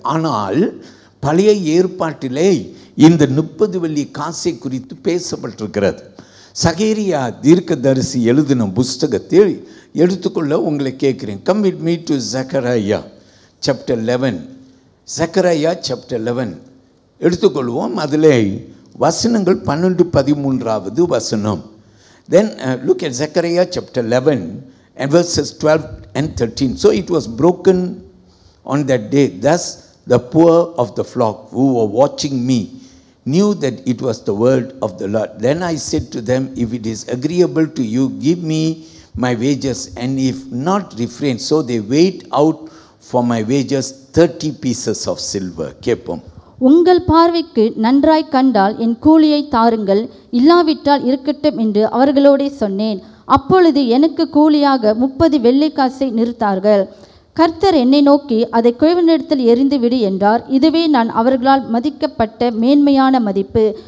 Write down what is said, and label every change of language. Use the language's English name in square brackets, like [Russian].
[Tamil] ஆனால் பழைய ஏற்பாட்டிலே இந்த 30 வெள்ளி காசை குறித்து பேசப்பட்டிருக்கிறது. சகேரியா தீர்க்கதரிசி எழுதின புஸ்தகத்தில் எடுத்துக்கொள்ள உங்களை கேட்கிறேன். [English] Come with me to Zechariah chapter 11. Zechariah chapter 11 [Tamil] எடுத்துக்கொள்வோம். அதிலே வசனங்கள் 12-13 வசனம். [English] Then look at Zechariah chapter 11 and verses 12 and 13. So it was broken on that day. Thus the poor of the flock who were watching me knew that it was the word of the Lord. Then I said to them, if it is agreeable to you, give me my wages, and if not, refrain. So they weighed out for my wages 30 pieces of silver. [Tamil] கேட்போம். உங்கள் பார்வைக்கு நன்றாய் கண்டால் என் கூலியை தாருங்கள், இல்லாவிட்டால் இருக்கட்டும் என்று அவர்களோடே சொன்னேன். அப்பொழுது எனக்கு கூலியாக 30 வெள்ளிக்காசை நிறுத்தார்கள். கர்த்தர் என்னை நோக்கி, அதை குயவனிடத்தில் எறிந்து விடு என்றார். இதுவே நான் அவர்களால் மதிக்கப்பட்ட மேன்மையான மதிப்பு.